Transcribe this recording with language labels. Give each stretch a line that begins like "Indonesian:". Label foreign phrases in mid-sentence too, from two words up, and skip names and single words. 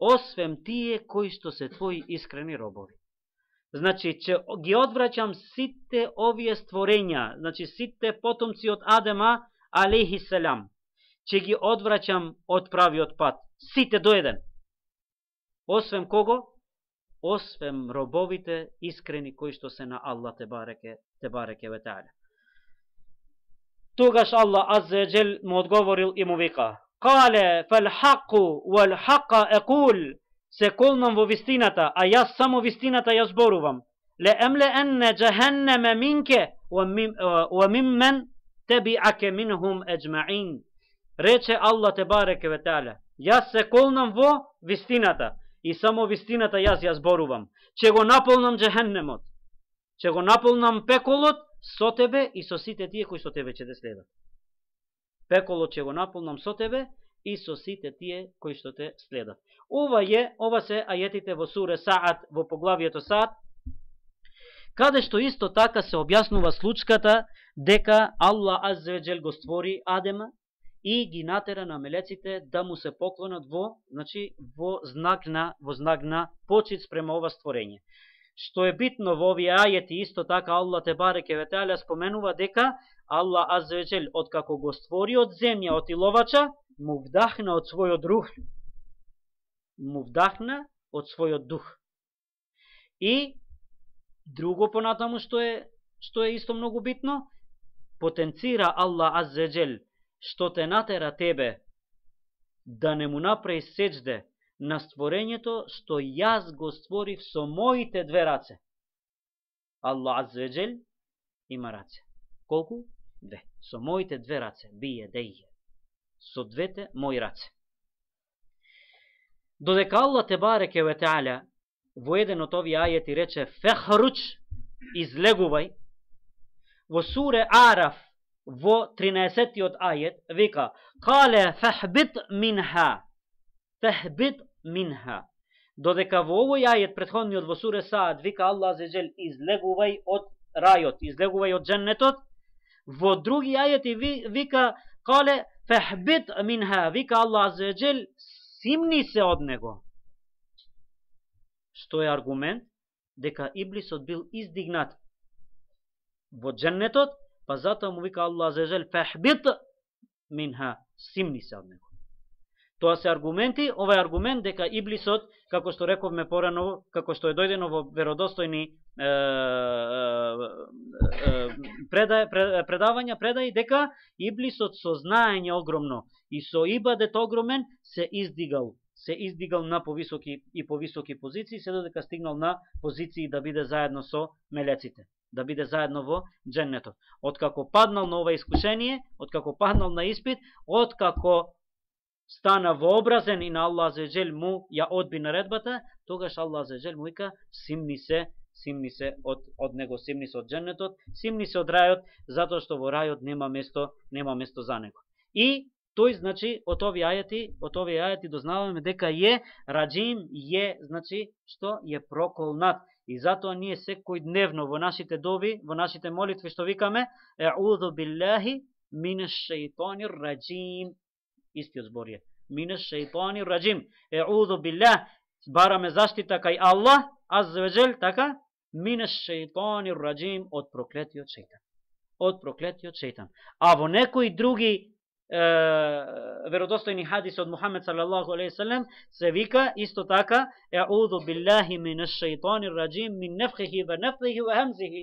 Macedonian: освен тие кои што се твои искрени робови. Значи, че ги одвраќам сите овие створења, значи сите потомци од Адема,
Arabic: عليه السلام,
Macedonian: че ги одвраќам од правиот пат, сите до еден. Освен кого? Освен робовите искрени кои што се на Аллах
Arabic: تبارك وتعالى.
Macedonian: Тогаш Аллах
Arabic: عز وجل
Macedonian: му одговорил и му вика:
Arabic: "قال فالحق والحق أقول",
Macedonian: се колнам во вистината, а јас само вистината ја зборувам.
Arabic: "لأملأن جهنم منك وممن تبعك منهم أجمعين",
Macedonian: рече Аллах
Arabic: تبارك وتعالى,
Macedonian: јас се колнам во вистината и само вистината јас ја зборувам. Че го наполнам джахеннемот, че го наполнам пеколот со тебе и со сите тие кои со тебе ќе те следат. Пеколот ќе го наполнам со тебе и со сите тие кои што те следат. Ова се ајетите во суре Саат, во поглавието Саат, каде што исто така се објаснува случката дека Аллах
Arabic: عز وجل
Macedonian: го створи Адема и ги натера на мелеците да му се поклонат во знак на почит спрема ова створење. Што е битно во овие ајети, исто така Аллах
Arabic: تبارك وتعالى
Macedonian: споменува дека Аллах
Arabic: عز وجل
Macedonian: откако го створи од земја, од иловача, му вдахна од својот рух. Му вдахна од својот дух. И друго понатаму што е исто многу битно, потенцира Аллах
Arabic: عز وجل
Macedonian: што те натера тебе да не му направи сеџде на створењето што јас го створив со моите две раце. Аллах
Arabic: عز وجل
Macedonian: има раце. Колку? Две. Со моите две раце.
Arabic: بيدي.
Macedonian: Со двете мои раце. Додека Аллах
Arabic: تبارك وتعالى
Macedonian: во еден од овие ајети рече фехруч, излегувај, во суре Араф во 13-тиот ајет вика
Arabic: قال فاهبط منها. فاهبط منها.
Macedonian: Додека во овој ајет претходниот во суре Саат вика Аллах
Arabic: عز وجل
Macedonian: излегувај од рајот, излегувај од дженнетот, во други ајети вика
Arabic: قال فاهبط منها,
Macedonian: вика Аллах
Arabic: عز وجل
Macedonian: симни се од него. Што е аргумент дека Иблисот бил издигнат во дженнетот, па затоа му вика Аллах
Arabic: عز وجل فاهبط منها,
Macedonian: симни се од него. Тоа се аргументи, ова е аргумент дека Иблисот, како што рековме порано, како што е дојдено во веродостојни предаи дека Иблисот со знаење огромно и со ибадет огромен се издигал на повисоки позиции, се додека стигнал на позиции да биде заедно со мелеците, да биде заедно во дженнетот. Откако паднал на ова искушение, откако паднал на испит, откако стана вообразен и на Аллах
Arabic: عز وجل
Macedonian: му ја одби наредбата, тогаш Аллах
Arabic: عز وجل
Macedonian: му вика симни се од него, симни се од дженнетот, симни се од рајот, затоа што во рајот нема место за него. И тој значи од овие ајети дознаваме дека е раџим, значи што е проколнат. И затоа ние секојдневно во нашите дови, во нашите молитви што викаме
Arabic: أعوذ بالله من الشيطان الرجيم.
Macedonian: Истиот збор е
Arabic: من الشيطان الرجيم. أعوذ بالله,
Macedonian: бараме заштита кај Аллах
Arabic: عز وجل,
Macedonian: така,
Arabic: من الشيطان الرجيم,
Macedonian: од проклетиот шејтан. Од проклетиот шејтан. А во некои други веродостојни хадиси од Мухамед
Arabic: صلى الله عليه وسلم
Macedonian: се вика исто така
Arabic: أعوذ بالله من الشيطان الرجيم من نفخه ونفخه وهمزه.